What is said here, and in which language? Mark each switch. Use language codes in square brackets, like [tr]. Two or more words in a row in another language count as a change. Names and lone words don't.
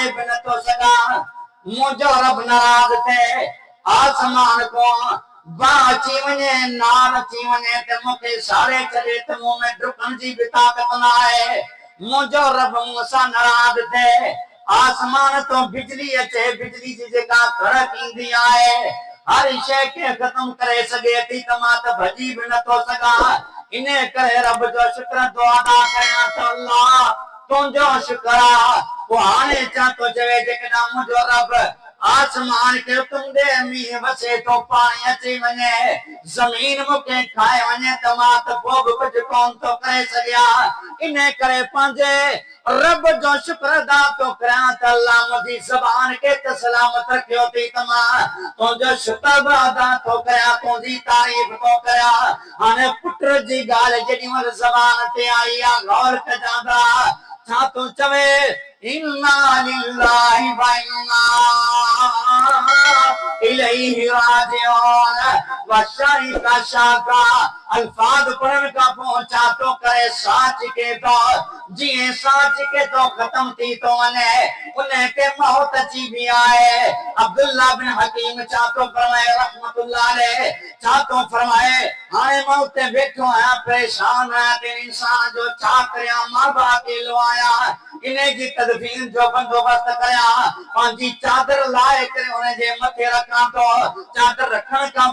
[sd] बि नथो सघां, मुंहिंजो रब नाराज़ थिए, आसमान खां बाहि अची वञे, नार अची वञे त मूंखे साड़े छॾे त मूं में डुकण जी बि ताक़त न आहे, मुंहिंजो रब मूंसां नाराज़ थिए, आसमान तो बिजली अचे, बिजली जी जेका कड़क ईंदी आहे, हर शइ खे ख़त्म करे सघे थी, त मां त भॼी बि नथो सघां। इन करे रब जो शुक्र थो अदा कयां त अल्लाह तुंहिंजो शुक्र आहे। पोइ हाणे छा थो चवे? जेकॾहिं मुंहिंजो रब आसमान के तुंदे मींह वसे तो पानी अची वने जमीन मुके खाए वने त मां त पोइ बि कुझु कोन थो करे सघिया इन करे पंहिंजे रब जो शुक्र अदा तो करियां त अल्लाह मुंहिंजी ज़बान के त सलामत रखियो थी त मां तुंहिंजो शुक्र बि अदा थो करियां तुंहिंजी तारीफ़ थो करियां हाणे पुट जी ॻाल्हि जेॾी महिल ज़बान ते आई आहे गौर कजांदा छा तूं चवे [ar] إنا لله وإنا إليه راجعون [sd] व शरीका शाका अल्फाज पढ़ण खां पोइ छा थो करे साच के तो जीअं साच के तो ख़त्म थी थो वञे उनखे मौत अची बि आहे अब्दुल्ला बिन हकीम छा थो फरमाए रहमतुल्लाह अलैह छा थो फरमाए हाणे मां उते वेठो आहियां परेशान आहियां ते इंसान जो छा करियां मां बि अकेलो आहियां इन जी तदफीन जो बंदोबस्त करियां पंहिंजी चादर लाए करे उनजे मथे रखां थो चादर रखण खां